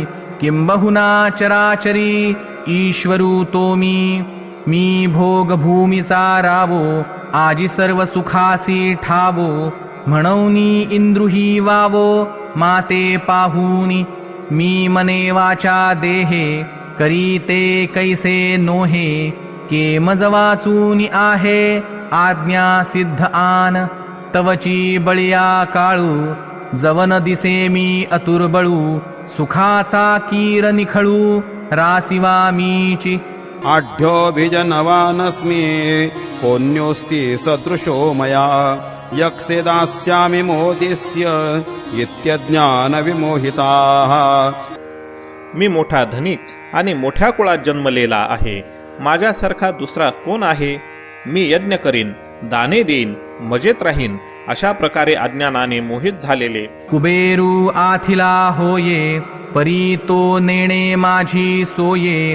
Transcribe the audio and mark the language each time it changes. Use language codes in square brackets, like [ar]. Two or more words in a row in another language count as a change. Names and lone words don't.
[mr] किंबहुना चराचरी ईश्वरू तो मी. मी भोग भूमीचा रावो, आजी सर्व सुखासी ठावो. म्हणूनी इंद्रुही वावो, माते पाहुनी. मी मने वाचा देहे, करी ते कैसे नोहे. के मज वाचून आहे आज्ञा सिद्ध आन. तवची बळिया काळू, जवन दिसे मी अतुर्बळू. सुखाचा कीर निखळू, रासिवा मीची. [sa] आढ्योऽभिजनवानस्मि, कोऽन्योऽस्ति सदृशो मया. यक्षे दास्यामि मोदिस्य, इत्यज्ञानविमोहिताः. [mr] मी मोठा धनिक आणि मोठ्या कुळात जन्मलेला आहे. माझ्यासारखा दुसरा कोण आहे? मी यज्ञ करीन, दाने देईन, मजेत राहीन. अशा प्रकारे अज्ञानाने मोहित झालेले कुबेरू आथिला होये, परी तो नेणे माझी सोये.